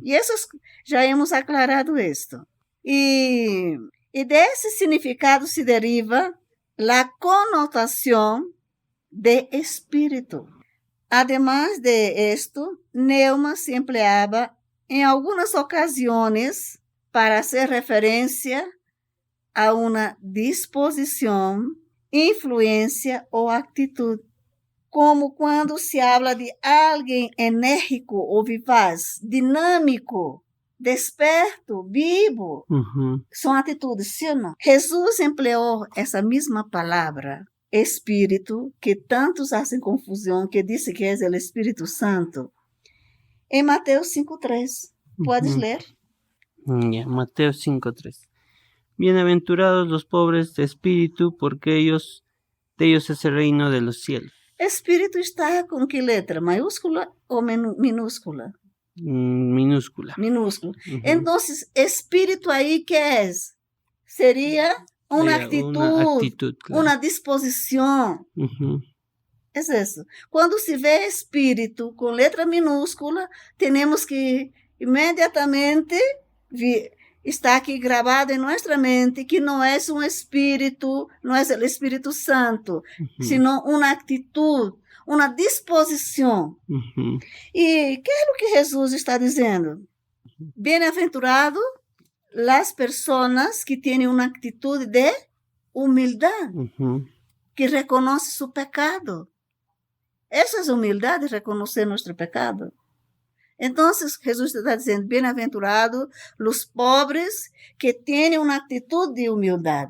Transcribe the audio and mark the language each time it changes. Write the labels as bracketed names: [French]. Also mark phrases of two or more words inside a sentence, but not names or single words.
[Spanish] Y eso ya hemos aclarado esto. Y de ese significado se deriva la connotación de espíritu. Además de esto, neuma se empleaba en algunas ocasiones para hacer referencia a una disposición, influencia o actitud, como quando se habla de [Portuguese] alguém enérgico ou vivaz, dinâmico, desperto, vivo. ujú. São atitudes, sim ou não? Jesus empleou essa mesma palavra, espírito, que tantos fazem confusão, que disse que é o Espírito Santo, em Mateus 5:3. Podes Ujú. ler? [Spanish] Ya, Mateo 5:3. Bienaventurados los pobres de espíritu, porque de ellos es el reino de los cielos. [Portuguese] Espírito está com que letra? Maiúscula ou minúscula? Minúscula. Minúsculo. Ujú. Então, espírito aí que é? Seria uma [Spanish] Sería [Portuguese] atitude, [Spanish] una actitud, claro. [Portuguese] uma disposição. Ujú, É isso. Quando se vê espírito com letra minúscula, temos que imediatamente está aqui gravado em nossa mente que não é um espírito, não é o Espírito Santo, ujú, sino uma atitude, uma disposição. ujú, E que é o que Jesus está dizendo? Bem-aventurado [Spanish] las personas [Portuguese] que têm uma atitude de humildade, ujú, que reconhece seu pecado. Essa é a humildade, reconhecer nosso pecado. Então, Jesus está dizendo, bem-aventurado os pobres que têm uma atitude de humildade.